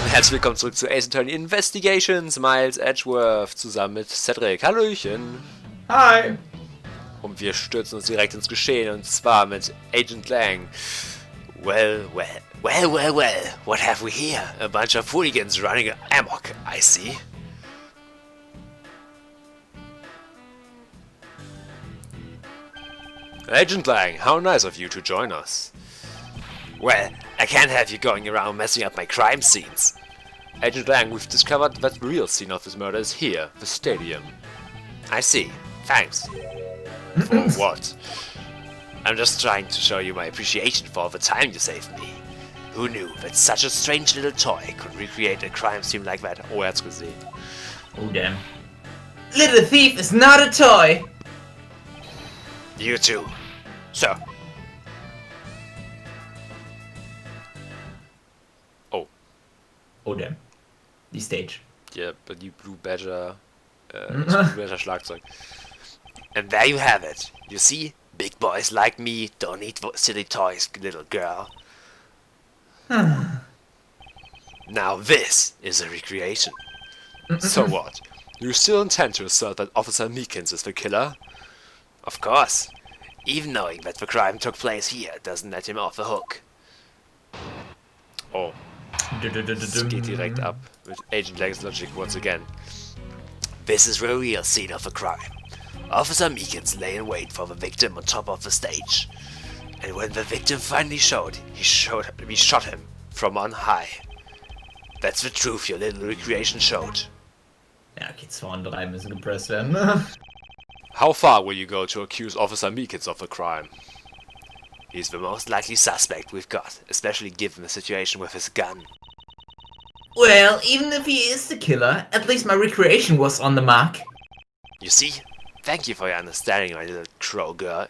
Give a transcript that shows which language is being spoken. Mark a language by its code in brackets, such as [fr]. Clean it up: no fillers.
[de] Herzlich willkommen zurück zu Ace Attorney Investigations, Miles Edgeworth, zusammen mit Cedric. Hallöchen! [en] Hi! [de] Und wir stürzen uns direkt ins Geschehen, und zwar mit Agent Lang. [en] Well, what have we here? A bunch of hooligans running amok, I see. Agent Lang, how nice of you to join us. Well, I can't have you going around messing up my crime scenes. Agent Lang, we've discovered that the real scene of this murder is here, the stadium. I see. Thanks. For what? I'm just trying to show you my appreciation for all the time you saved me. Who knew that such a strange little toy could recreate a crime scene like that? [de] Oh, er hat's gesehen. [en] Oh, damn. Little thief is not a toy! You too. So. Oh. Oh, damn. [de] Die Stage. [en] Yeah, but [de] die Blue Badger, das Blue Badger Schlagzeug. [en] And there you have it. You see? Big boys like me don't need silly toys, little girl. Now this is a recreation. So what? You still intend to assert that Officer Meekins is the killer? Of course. Even knowing that the crime took place here doesn't let him off the hook. Oh. [de] Das geht direkt ab mit Agent Lang's [en] logic once again. This is the real scene of the crime. Officer Meekins lay in wait for the victim on top of the stage. And when the victim finally showed, he shot him from on high. That's the truth your little recreation showed. [de] Ja, okay, 2 und 3 müssen gepresst werden, ne? [en] How far will you go to accuse Officer Meekins of the crime? He's the most likely suspect we've got, especially given the situation with his gun. Well, even if he is the killer, at least my recreation was on the mark. You see? Thank you for your understanding, my little crow girl.